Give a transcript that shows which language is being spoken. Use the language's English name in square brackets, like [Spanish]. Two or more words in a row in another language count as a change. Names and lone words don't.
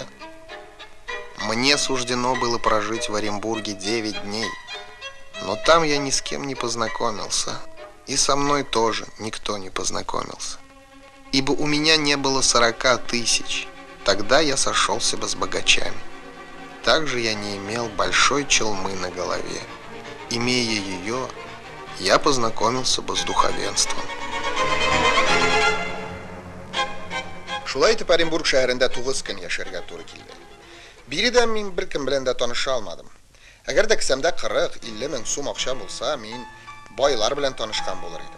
[Russian] Мне суждено было прожить в Оренбурге 9 дней, но там я ни с кем не познакомился, и со мной тоже никто не познакомился, ибо у меня не было 40 тысяч, тогда я сошелся бы с богачами. Также я не имел большой челмы на голове. Имея ее, я познакомился бы с духовенством. [Tatar] Шулай итеп Оренбург шәһәрендә 9 көн яшәргә туры килде. Биредә мин бер кем белән дә таныша алмадым. Әгәр дә кесәмдә 40-50 мең сум акча булса, мин байлар белән танышкан булыр идем.